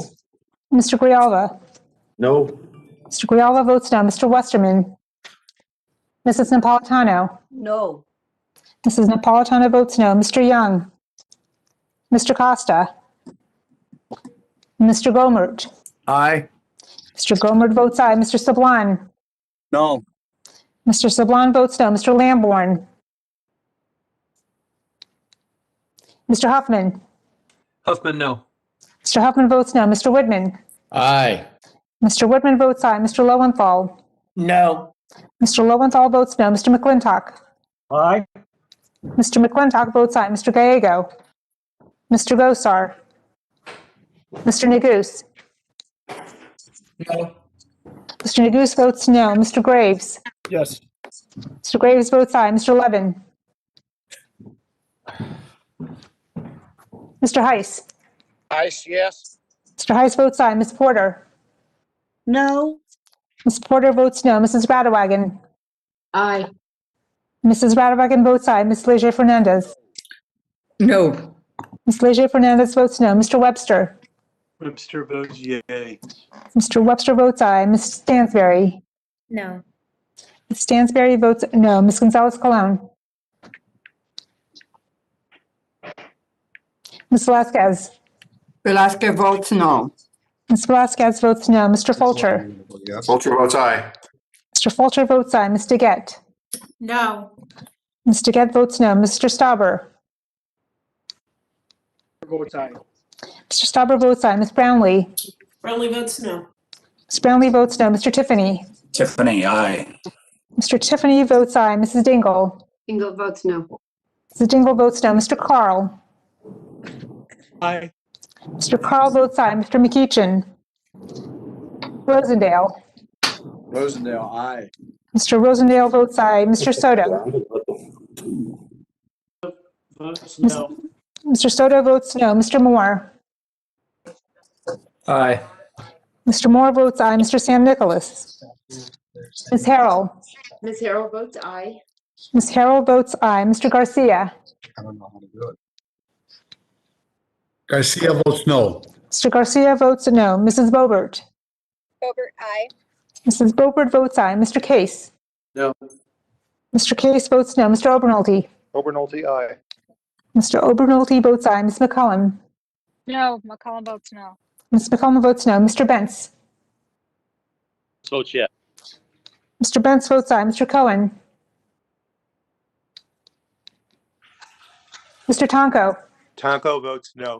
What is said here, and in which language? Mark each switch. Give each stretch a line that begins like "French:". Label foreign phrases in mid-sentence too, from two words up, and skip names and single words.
English: Mr. Grijalva. No. Mr. Grijalva votes no. Mr. Westerman. Mrs. Napolitano. No. Mrs. Napolitano votes no. Mr. Young. Mr. Costa. Mr. Gomert. Aye. Mr. Gomert votes aye. Mr. Sablan. No. Mr. Sablan votes no. Mr. Lamborn. Mr. Huffman. Huffman, no. Mr. Huffman votes no. Mr. Woodman. Aye. Mr. Woodman votes aye. Mr. Lowenthal. No. Mr. Lowenthal votes no. Mr. McClintock. Aye. Mr. McClintock votes aye. Mr. Gallego. Mr. Gosar. Mr. Neguse. No. Mr. Neguse votes no. Mr. Graves. Yes. Mr. Graves votes aye. Mr. Levin. Mr. Heiss. Ice, yes. Mr. Heiss votes aye. Ms. Porter. No. Ms. Porter votes no. Mrs. Radewagen. Aye. Mrs. Radewagen votes aye. Ms. Leger Fernandez. No. Ms. Leger Fernandez votes no. Mr. Webster. Webster votes yay. Mr. Webster votes aye. Ms. Stansberry. No. Ms. Stansberry votes no. Ms. Gonzalez Colon. Ms. Velazquez. Velazquez votes no. Ms. Velazquez votes no. Mr. Fulcher. Fulcher votes aye. Mr. Fulcher votes aye. Ms. DeGette. No. Ms. DeGette votes no. Mr. Stauber. Votes aye. Mr. Stauber votes aye. Ms. Brownlee. Brownlee votes no. Ms. Brownlee votes no. Mr. Tiffany. Tiffany, aye. Mr. Tiffany votes aye. Mrs. Dingle. Dingle votes no. Mrs. Dingle votes no. Mr. Carl. Aye. Mr. Carl votes aye. Mr. McEachin. Rosendale. Rosendale, aye. Mr. Rosendale votes aye. Mr. Soto. Votes no. Mr. Soto votes no. Mr. Moore. Aye. Mr. Moore votes aye. Mr. San Nicolas. Ms. Harrell. Ms. Harrell votes aye. Ms. Harrell votes aye. Mr. Garcia. I don't know how to do it. Garcia votes no. Mr. Garcia votes no. Mrs. Bobert. Boebert, aye. Mrs. Beaufort votes aye. Mr. Case? No. Mr. Case votes no. Mr. Obernolte? Obernolte, aye. Mr. Obernolte votes aye. Ms. McCollum? No, McCollum votes no. Ms. McCollum votes no. Mr. Benz? Vote yes. Mr. Benz votes aye. Mr. Cohen? Mr. Tonko? Tonko votes no.